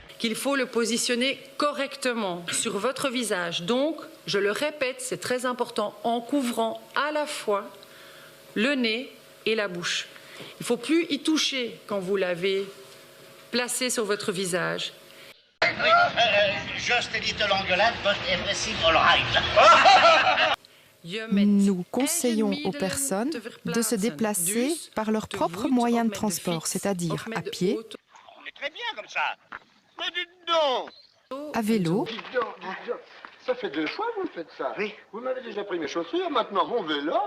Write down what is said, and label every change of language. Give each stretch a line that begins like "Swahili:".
French: Qu'il faut le positionner correctement sur votre visage. Donc, je le répète, c'est très important, en couvrant à la fois le nez et la bouche. Il ne faut plus y toucher quand vous l'avez placé sur votre visage.
English: Just a little engueulade, but everything all right.
French: Nous conseillons aux personnes de se déplacer par leurs propres moyens de transport, c'est-à-dire à pied, On est très bien comme ça. Mais dites donc. à vélo, Dites donc. Ça fait 2 fois que vous faites ça. Oui. Vous m'avez déjà pris mes chaussures, maintenant mon vélo.